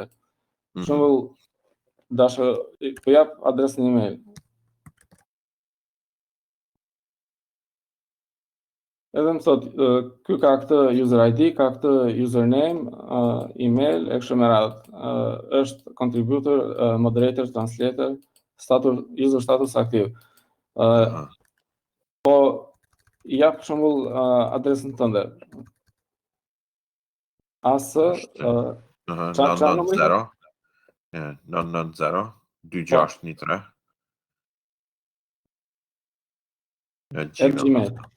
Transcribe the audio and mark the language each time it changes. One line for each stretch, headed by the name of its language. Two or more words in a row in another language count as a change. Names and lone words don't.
Albanian: Shembull, po jap adresën email. Edhe më thot, ky ka këtë
English: user ID,
Albanian: ka këtë username, email, e kështu me radhë. Është
English: contributor, moderator, translator, user status
Albanian: aktiv. Po jap për shembull adresën tënde. AS 990 2613 Gmail.